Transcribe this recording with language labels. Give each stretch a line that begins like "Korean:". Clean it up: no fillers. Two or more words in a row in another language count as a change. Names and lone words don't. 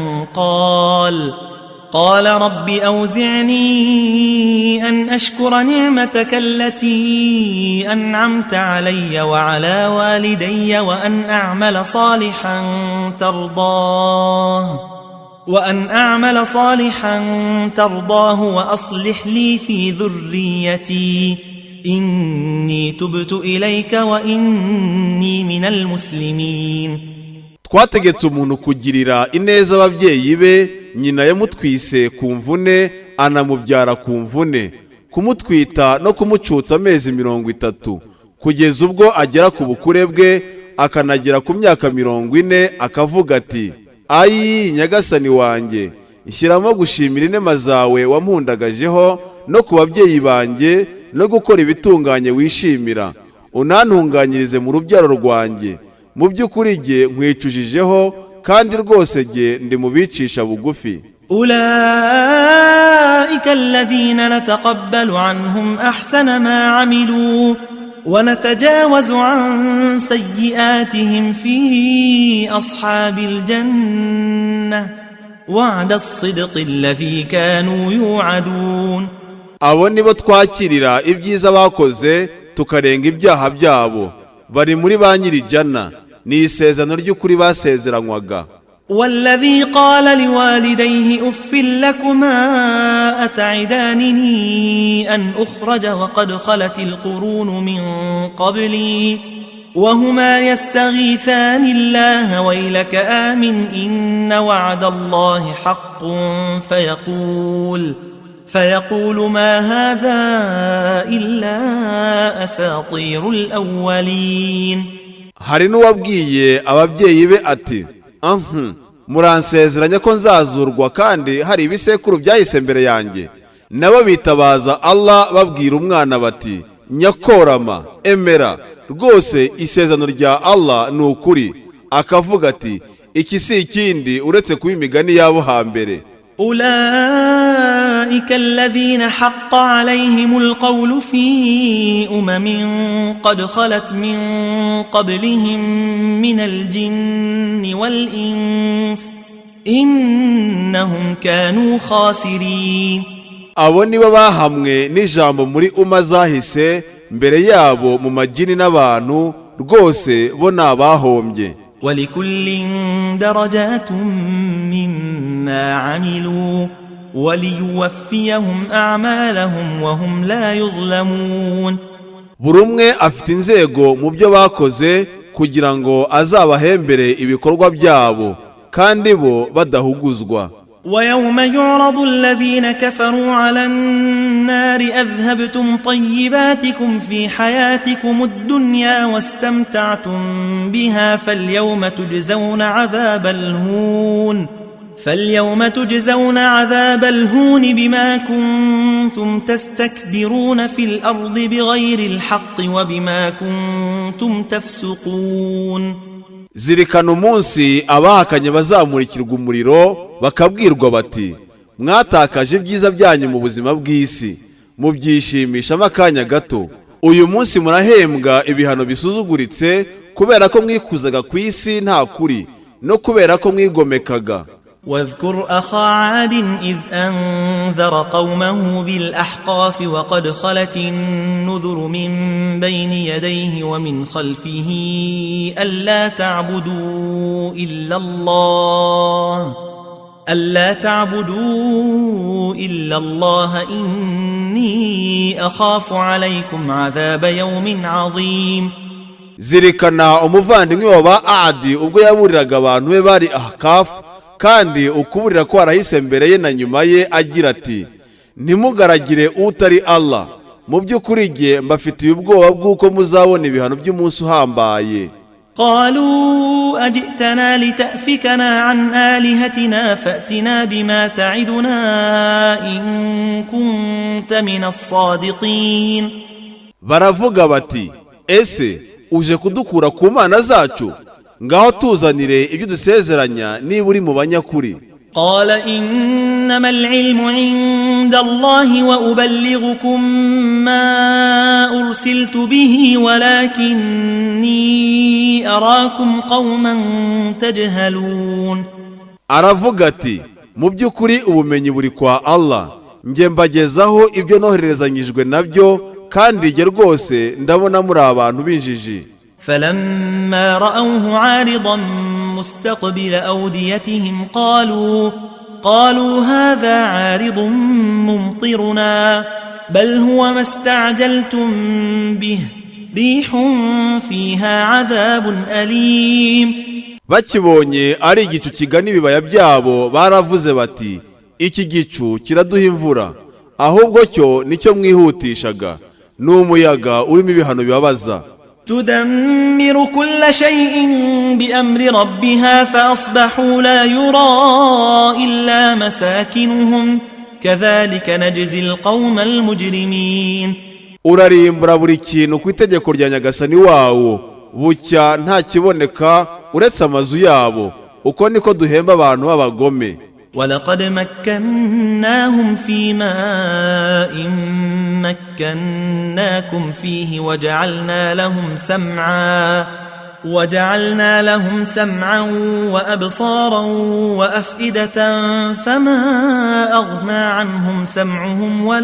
Arabic: قال رب أوزعني أن أشكر نعمتك التي أنعمت علي وعلى والدي وأن أعمل صالحا ترضاه وأصلح لي في ذريتي إني تبت إليك وإني من المسلمين.
Kinyarwanda: Twategetse umuntu kugirira ineza ababyeyi be, nyina yamutwise ku mvune anamubyara ku mvune, kumutwita no kumucutsa amezi 30 kugeza ubwo agera ku bukure bwe, akanagera ku myaka 40, akavuga ati ayi Nyagasani wanjye, ishyiramo gushimira inema zawe wampundagajeho no ku babyeyi banjye no gukora ibitunganye wishimira, unantunganyirize mu rubyaro rwanjye. Mu by'ukuri jye nkwicujijeho kandi rwose jye ndi mubicisha bugufi.
Arabic: أولئك الذين نتقبل عنهم أحسن ما عملوا ونتجاوز عن سيئاتهم في أصحاب الجنة وعد الصدق الذي كانوا يوعدون.
Kinyarwanda: Abo nibo twakirira ibyiza bakoze tukarenga ibyaha byabo, bari muri ba nyiri jana, ni isezerano ry'ukuri basezeranywaga.
Arabic: والذي قال لوالديه أف لكما أتعدانني أن أخرج وقد خلت القرون من قبلي وهما يستغيثان الله ويلك آمن إن وعد الله حق فيقول ما هذا إلا أساطير الأولين.
Kinyarwanda: Hari n'uwabwiye ababyeyi be ati muransezeranya ko nzazurwa kandi hari ibisekuru byahise mbere yanjye. Nabo bitabaza Allah babwira umwana bati nyakorama emera, rwose isezerano rya Allah ni ukuri. Akavuga ati iki si ikindi uretse kuba imigani yabo hambere.
Arabic: أولئك الذين حق عليهم القول في قد خلت من قبلهم من الجن والإنس إنهم كانوا خاسرين.
Kinyarwanda: Abo nibo bahamwe n'ijambo muri zahise mbere yabo mu majini n'abantu, rwose bo nabahombye.
Arabic: ولكل درجات مما عملوا وليوفيهم أعمالهم وهم لا يظلمون.
Kinyarwanda: Buri umwe afite inzego mu byo bakoze kugira ngo azabahembere ibikorwa byabo kandi bo badahuguzwa.
Arabic: ويوم يعرض الذين كفروا على النار أذهبتم طيباتكم في حياتكم الدنيا واستمتعتم بها فاليوم تجزون عذاب الهون بما كنتم تستكبرون في الأرض بغير الحق وبما كنتم تفسقون.
Kinyarwanda: zirikana umunsi abahakanye bazamurikirwa umuriro bakabwirwa bati mwatakaje ibyiza byanyu mu buzima bw'isi mubyishimisha akanya gato, uyu munsi murahembwa ibihano bisuzuguritse kubera ko mwikuzaga ku isi nta kuri no kubera ko mwigomekaga.
Arabic: واذكر أخا عاد إذ أنذر قومه بالأحقاف وقد خلت النذر من بين يديه ومن خلفه ألا تعبدوا إلا الله إني أخاف عليكم عذاب يوم عظيم.
Kinyarwanda: zirikana umuvandimwe wa Adi ubwo yaburiraga abantu be bari Ahkafu, kandi ukuburira ko arahise mbere ye na nyuma ye agira ati ntimugaragire utari Allah, mu by'ukuri jye mbafitiye ubwoba bw'uko muzabona ibihano by'umunsi uhambaye.
Arabic: قالوا أجئتنا لتأفكنا عن آلهتنا فأتنا بما تعدنا إن كنت من الصادقين.
Kinyarwanda: baravuga bati ese uje kudukura ku mana zacu, ngaho tuzanire ibyo dusezeranya niba uri mu banyakuri.
Arabic: قال إنما العلم عند الله وأبلغكم ما أرسلت به ولكني أراكم قوما تجهلون.
Kinyarwanda: aravuga ati mu by'ukuri ubumenyi buri kwa Allah, njye mbagezaho ibyo nohererezanyijwe nabyo, kandi jye rwose ndabona muri abantu b'injiji.
Arabic: فلما رأوه عارضا مستقبل أوديتهم قالوا هذا عارض ممطرنا بل هو ما استعجلتم به ريح فيها عذاب أليم.
Kinyarwanda: bakibonye ari igicu kigana ibibaya byabo baravuze bati iki gicu kiraduha imvura, ahubwo cyo nicyo mwihutishaga, ni umuyaga urimo ibihano bibabaza.
Arabic: تدمر كل شيء بأمر ربها فأصبحوا لا يرى إلا مساكنهم كذلك نجزي القوم المجرمين.
Kinyarwanda: urarimbura buri kintu ku itegeko rya Nyagasani wawo, bucya nta kiboneka uretse amazu yabo, uko niko duhemba abantu b'abagome.
Arabic: ولقد مكناهم في ماء مكناكم فيه وجعلنا لهم سمعا وأبصارا وأفئدة فما أغنى عنهم سمعهم